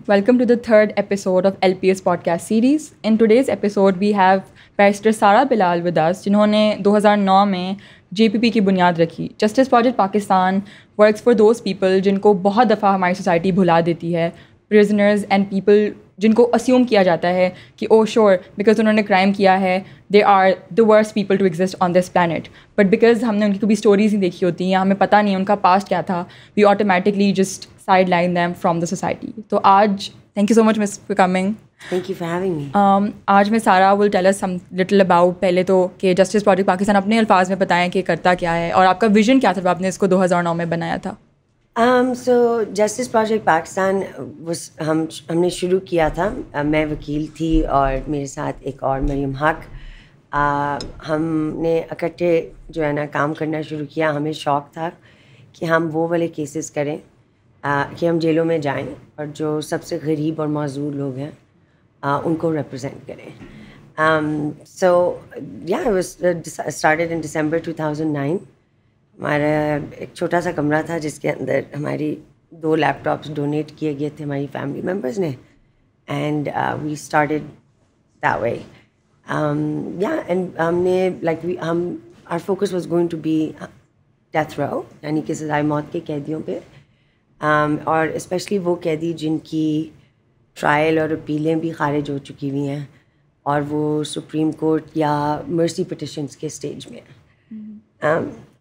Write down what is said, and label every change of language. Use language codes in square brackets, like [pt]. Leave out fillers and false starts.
[en] Welcome to the third episode of LPS podcast series. In today's episode we have Barrister Sara Bilal with us, [hi] जिन्होंने 2009 में JPP की बुनियाद रखी. [en] Justice Project Pakistan works for those people [hi] जिनको बहुत दफ़ा हमारी सोसाइटी भुला देती [en] है. Prisoners and people [hi] जिनको अस्यूम किया जाता है कि [en] oh sure because उन्होंने crime किया है they are the worst people to exist on this planet, but because [hi] हमने उनकी कभी स्टोरीज नहीं देखी होती या हमें पता नहीं है उनका पास्ट क्या था, [en] We automatically just sideline them from the society. तो आज thank you so much miss for coming. Thank you for having me. [hi] आज मैं सारा [en] will tell us some little about [hi] पहले तो कि जस्टिस प्रोजेक्ट पाकिस्तान अपने अल्फाज में बताएं कि करता क्या है और आपका विजन क्या था जब आपने इसको 2009 में बनाया था. [en] So Justice Project Pakistan [hi] हमने शुरू किया था. मैं वकील थी और मेरे साथ एक और मरियम हक. हमने इकट्ठे जो है ना काम करना शुरू किया. हमें शौक़ था कि हम वो वाले केसेस करें कि हम जेलों में जाएं और जो सबसे गरीब और मौजूद लोग हैं उनको रिप्रेजेंट करें. [en] So yeah, it was started in December 2009. [hi] हमारा एक छोटा सा कमरा था जिसके अंदर हमारी 2 लैपटॉप्स डोनेट किए गए थे हमारी फैमिली मेम्बर्स ने, [en] And we started that way. [hi] And हमने [en] our focus was going to be death row, [hi] यानी कि सज़ाए मौत के कैदियों पे, और स्पेशली वो कैदी जिनकी ट्रायल और अपीलें भी खारिज हो चुकी हुई हैं और वो सुप्रीम कोर्ट या मर्सी पिटिशन्स के स्टेज में हैं.